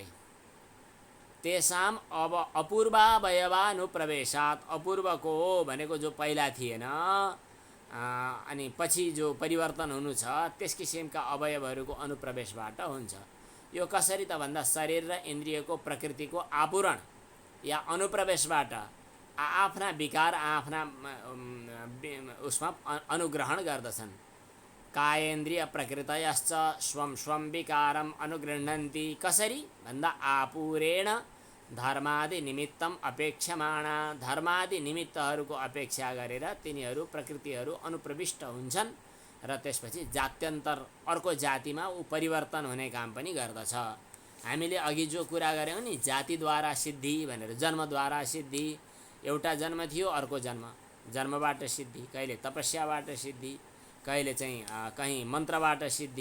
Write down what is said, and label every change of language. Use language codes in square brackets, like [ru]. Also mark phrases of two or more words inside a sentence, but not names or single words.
[sa] तेषाम अब अपूर्वावयवानुप्रवेशात्, [ne] अपूर्वको भनेको जो पहिला थिएन अनि पछि जो परिवर्तन हुनु छ त्यस किसिमका अवयवहरूको अनुप्रवेशबाट हुन्छ। यो कसरी त भन्दा शरीर र इन्द्रियको प्रकृतिको आपूरण या अनुप्रवेशबाट आफ्ना विकार आफ्ना उसमा अनुग्रहण गर्दछन्। [sa] कायेन्द्रिय प्रकृतयश्च स्वं स्वं विकारम अनुगृह्णन्ति। [ne] कसरी भन्दा [sa] आपुरेण धर्मादि निमित्तम अपेक्षमाणा, [ne] धर्मादि निमित्तहरूको अपेक्षा गरेर तिनीहरू प्रकृतिहरू अनुप्रविष्ट हुन्छन् र त्यसपछि जात्यन्तर अर्को जातिमा ऊ परिवर्तन हुने काम पनि गर्दछ। हामीले अघि जो कुरा गऱ्यौँ नि जातिद्वारा सिद्धि भनेर, जन्मद्वारा सिद्धि, एउटा जन्म थियो अर्को जन्म, जन्मबाट सिद्धि, कहिले तपस्याबाट सिद्धि, कहिले चाहिँ कहीँ मन्त्रबाट सिद्धि।